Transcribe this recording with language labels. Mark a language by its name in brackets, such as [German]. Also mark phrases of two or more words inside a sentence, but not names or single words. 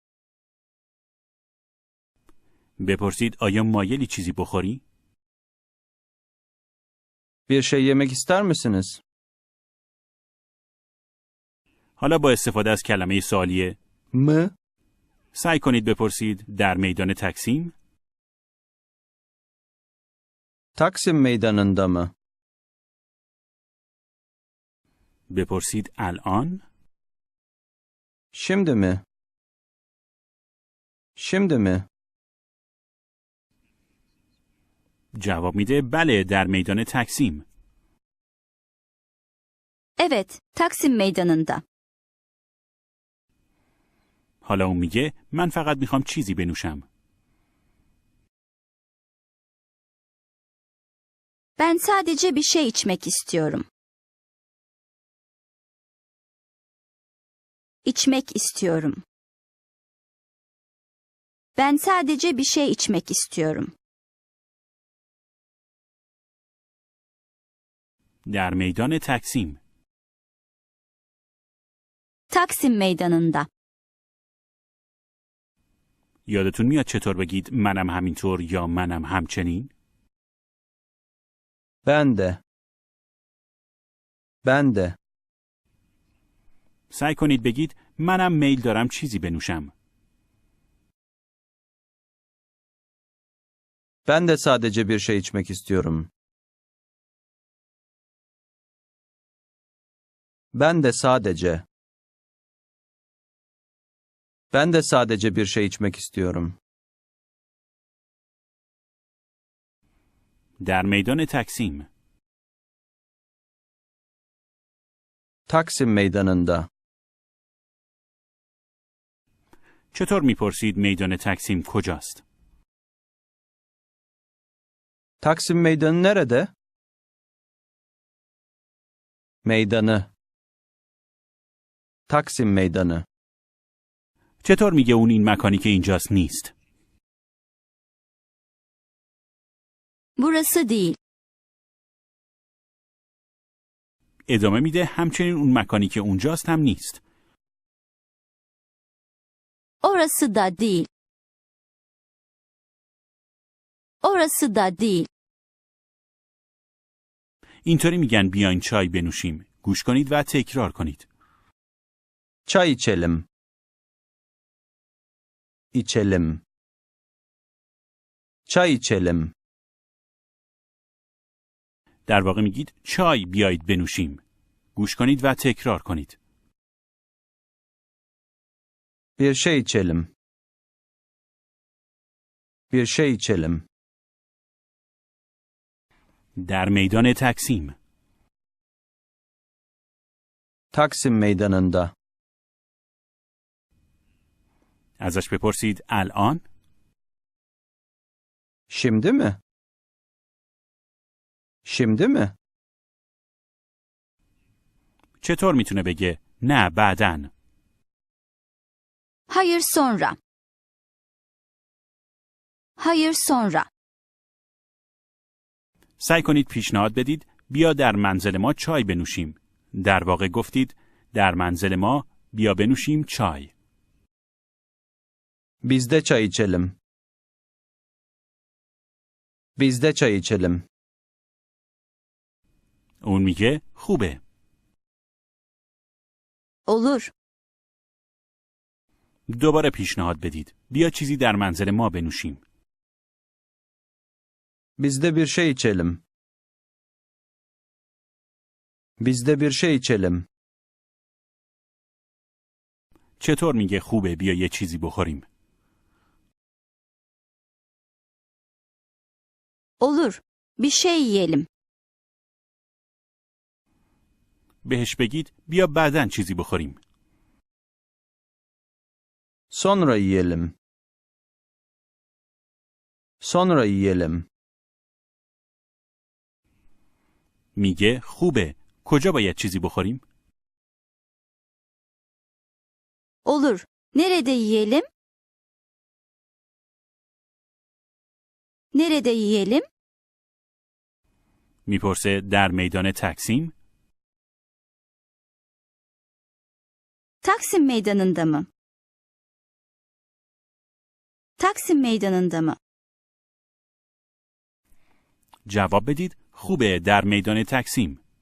[Persian] بپرسید آیا مایلی چیزی بخوری؟ [Turkish] Bir şey yemek ister misiniz? [Persian] حالا با استفاده از کلمه سوالیه [Turkish] Mı? [Persian] سعی کنید بپرسید در میدان تقسیم. [Turkish] Taksim meydanında mı? [Persian] بپرسید الان. [Turkish] Şimdi mi? Şimdi mi? [Persian] جواب میده بله در میدان تقسیم. [Turkish] Evet, Taksim meydanında. [Persian] حالا اون میگه من فقط میخوام چیزی بنوشم. [Turkish] Ben sadece bir şey içmek istiyorum. İçmek istiyorum. Ben sadece bir şey içmek istiyorum. [Persian] در میدان تقسیم. [Turkish] Taksim meydanında. [Persian] یادتون میاد چطور بگید منم همینطور یا منم همچنین؟ [Turkish] Ben de. Ben de. [Persian] سعی کنید بگید منم میل دارم چیزی بنوشم. [Turkish] Ben de sadece bir şey içmek istiyorum. Ben de sadece. Ben de sadece bir şey içmek istiyorum. [Persian] در میدان تقسیم. [Turkish] Taksim meydanında. [Persian] چطور میپرسید میدان تقسیم کجاست؟ [Turkish] Taksim meydanı nerede? Meydanı. Taksim meydanı. [Persian] چطور میگه اون این مکانی که اینجاست نیست؟ [Turkish] Burası değil. [Persian] ادامه میده همچنین اون مکانی که اونجاست هم نیست. [Turkish] Orası da değil. Orası da değil. [Persian] اینطوری میگن بیاین چای بنوشیم. گوش کنید و تکرار کنید. [Turkish] Çay içelim. İçelim. Çay içelim. [Persian] در واقع میگید چای بیایید بنوشیم. گوش کنید و تکرار کنید. [Turkish] Bir şey içelim. Bir şey içelim. [Persian] در میدان تقسیم. [Turkish] Taksim meydanında. [Persian] ازش بپرسید الان. [Turkish] Şimdi mi? Şimdi mi? [Persian] چطور میتونه بگه نه بعدن؟ [Turkish] Hayır sonra. Hayır sonra. [Persian] سعی کنید پیشنهاد بدید بیا در منزل ما چای بنوشیم. در واقع گفتید در منزل ما بیا بنوشیم چای. [Turkish] Bizde çay içelim. Bizde çay içelim. [Persian] اون میگه خوبه. [Turkish] Olur. [Persian] دوباره پیشنهاد بدید بیا چیزی در منزل ما بنوشیم. [Turkish] Bizde bir şey içelim. Bizde bir şey içelim. [Persian] چطور میگه خوبه بیا یه چیزی بخوریم؟ [Turkish] Olur. Bir şey yiyelim. [Persian] بهش بگید بیا بعداً چیزی بخوریم. [Turkish] Sonra yiyelim. Sonra yiyelim. [Persian] میگه خوبه کجا باید چیزی بخوریم؟ [Turkish] Olur. Nerede yiyelim? Nerede yiyelim? [Persian] میپرسه در میدان تکسیم؟ [Turkish] Taksim Meydanı'nda mı? Taksim Meydanı'nda mı? [Persian] جواب بدید خوبه در میدان تکسیم.